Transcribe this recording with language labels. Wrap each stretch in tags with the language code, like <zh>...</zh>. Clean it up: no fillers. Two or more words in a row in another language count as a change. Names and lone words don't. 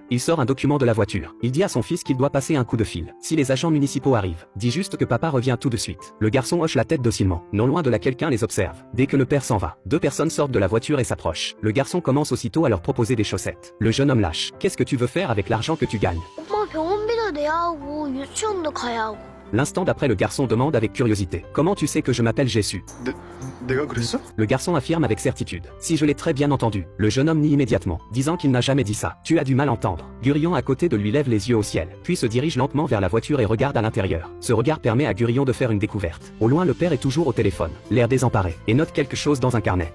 <fr>Il sort un document de la voiture. Il dit à son fils qu'il doit passer un coup de fil. Si les agents municipaux arrivent, dis juste que papa revient tout de suite. Le garçon hoche la tête docilement. Non loin de là quelqu'un les observe. Dès que le père s'en va, 2 personnes sortent de la voiture et s'approchent. Le garçon commence aussitôt à leur proposer des chaussettes. Le jeune homme lâche. Qu'est-ce que tu veux faire avec l'argent que tu gagnes?</fr> <ko>엄마 병원비도 내야 하고 유치원도 가야 하고.</ko> <fr>L'instant d'après le garçon demande avec curiosité. Comment tu sais que je m'appelle Jésus?</fr> <ko>내가 그랬어?</ko> <fr>Le garçon affirme avec certitude. Si je l'ai très bien entendu. Le jeune homme nie immédiatement, disant qu'il n'a jamais dit ça. Tu as du mal à entendre. Gurion à côté de lui lève les yeux au ciel, puis se dirige lentement vers la voiture et regarde à l'intérieur. Ce regard permet à Gurion de faire une découverte. Au loin le père est toujours au téléphone, l'air désemparé, et note quelque chose dans un carnet.</fr>